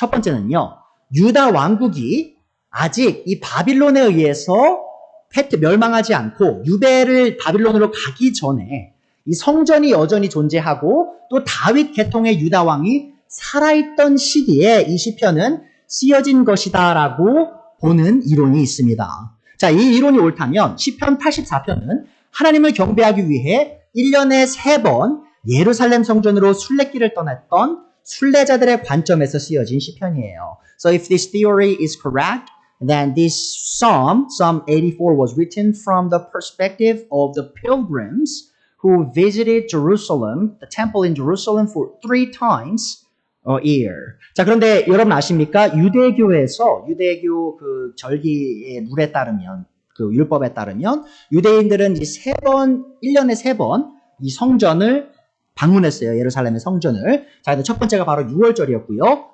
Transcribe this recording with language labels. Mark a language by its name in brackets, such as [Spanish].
[Korean] 첫 번째는요, 유다 왕국이 아직 이 바빌론에 의해서 멸망하지 않고 유대를 바빌론으로 가기 전에 이 성전이 여전히 존재하고 또 다윗 계통의 유다 왕이 살아있던 시기에 이 시편은 쓰여진 것이다라고 보는 이론이 있습니다. 자, 이 이론이 옳다면 시편 84편은 하나님을 경배하기 위해 1년에 3번 예루살렘 성전으로 순례길을 떠났던 순례자들의 관점에서 쓰여진 시편이에요. [English] So if this theory is correct, then this Psalm 84 was written from the perspective of the pilgrims who visited Jerusalem, the temple in Jerusalem for 3 times a year. [Korean] 자, 그런데 여러분 아십니까? 유대교 그 절기의 룰에 따르면, 그 율법에 따르면 유대인들은 이제 1년에 3번 이 성전을 방문했어요. 예루살렘의 성전을. 자, 첫 번째가 바로 6월절이었고요.